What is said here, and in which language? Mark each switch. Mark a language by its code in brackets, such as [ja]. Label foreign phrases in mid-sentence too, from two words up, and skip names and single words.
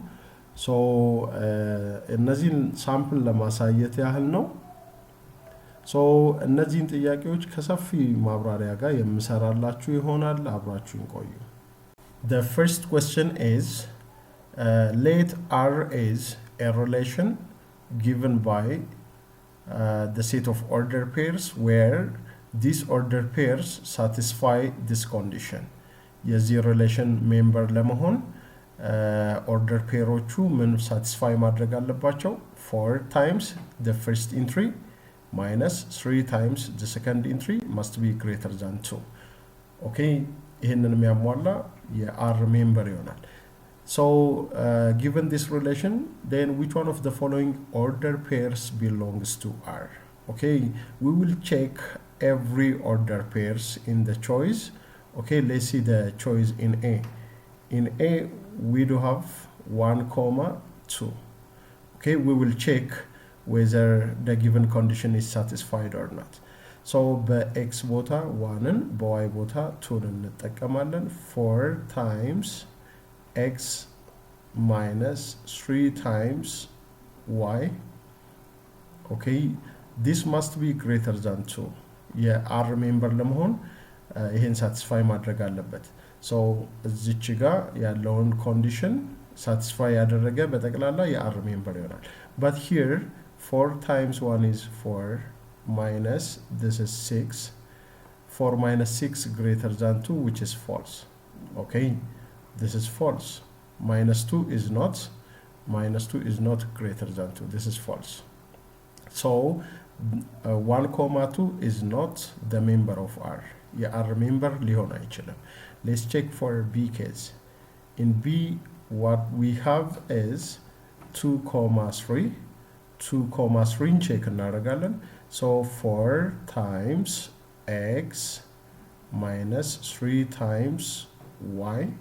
[am] እነዚህን ሳምፕል ለማሳየት ያህል ነው። እነዚህን ጥያቄዎች ከሰፊ ማብራሪያ ጋር የምሰራላችሁ ይሆናል። አብራችሁን ቆዩ። [en] The first question is let R is a relation given by the set of order pairs where these order pairs satisfy this condition. [am] የዚህ ሪሌሽን ሜምበር ለመሆን order pairoቹ ምን satisfy ማድረግ አለባቸው? [en] 4 times the first entry minus 3 times the second entry must be greater than 2. okay [am] ይሄንን የሚያሟላ የR ሜምበር ይሆናል። [en] So given this relation, then which one of the following order pairs belongs to R? Okay, we will check every order pairs in the choice. Okay, let's see the choice in A. In A, we do have 1, 2. Okay, we will check whether the given condition is satisfied or not. [am] So በx ቦታ 1ን በy ቦታ 2ን እንጠቀማለን። [en] 4 times x minus 3 times y. okay, this must be greater than 2. [am] የr ሜምበር ለመሆን ይሄን ሳቲስፋይ ማድረግ አለበት። እዚች ጋር ያለውን ኮንዲሽን ሳቲስፋይ ያደረገ በጠቅላላ የr ሜምበር ይሆናል። [en] but here 4 times 1 is 4 minus this is 6. 4 minus 6 greater than 2, which is false. okay, this is false. minus 2 is not greater than 2. This is false. So 1, 2 is not the member of R. [am] የR member ሊሆን አይችልም። [en] Let's check for B case. In B, what we have is 2, 3. 2, 3 check እናደርጋለን። So 4 times x minus 3 times y.